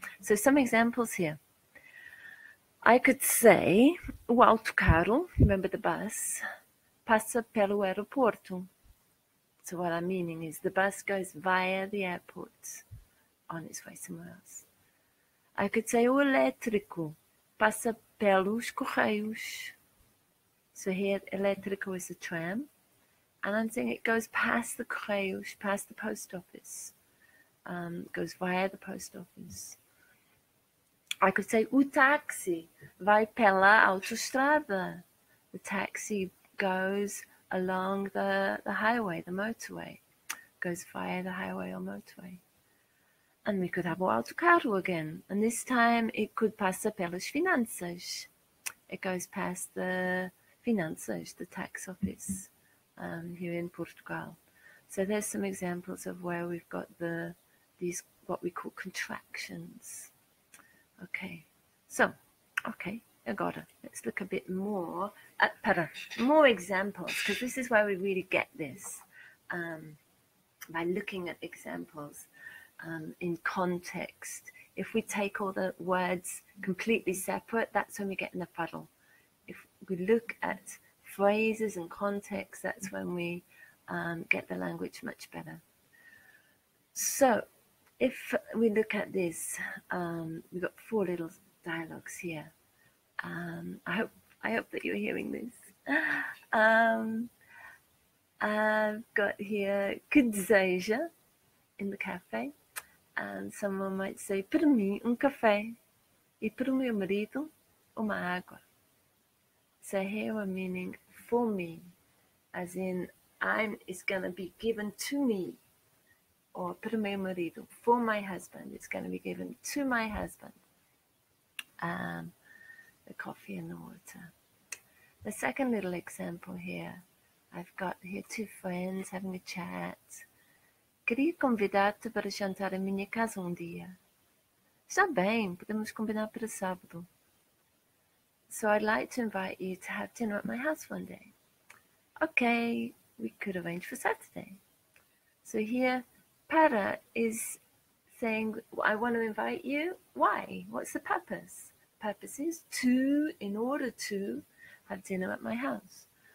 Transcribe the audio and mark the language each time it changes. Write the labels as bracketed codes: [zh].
[en] So some examples here. I could say, [pt] o autocarro, [en] remember the bus, [pt] passa pelo aeroporto. [en] So what I'm meaning is the bus goes via the airport on its way somewhere else. I could say, [pt] o elétrico passa pelos correios. [en] So here, elétrico is a tram. And I'm saying it goes past the correios, past the post office. Goes via the post office. I could say, [pt] o táxi vai pela autostrada. [en] The taxi goes along the highway, the motorway. Goes via the highway or motorway. And we could have [pt] o autocarro [en] again. And this time it could [pt] passa pelas finanças. [en] It goes past the finanças, the tax office. Here in Portugal. So there's some examples of where we've got these what we call contractions. Okay, so, okay, agora, let's look a bit more at more examples, because this is where we really get this, by looking at examples in context. If we take all the words completely separate, that's when we get in a puddle. If we look at phrases and context, that's when we get the language much better. So, if we look at this, we've got 4 little dialogues here. I hope that you're hearing this. I've got here [pt] que deseja [en] in the cafe, and someone might say [pt] para mim café e para o meu marido uma água. [en] So here we're meaning for me, as in it's going to be given to me, or [pt] para o meu marido, [en] for my husband, it's going to be given to my husband. The coffee and the water. The second little example here, I've got here 2 friends having a chat. [pt] Queria convidar-te para jantar à minha casa dia. Está bem, podemos combinar para sábado. [en] So I'd like to invite you to have dinner at my house one day. Okay, we could arrange for Saturday. So here, para is saying, I want to invite you. Why? What's the purpose? Purpose is in order to have dinner at my house.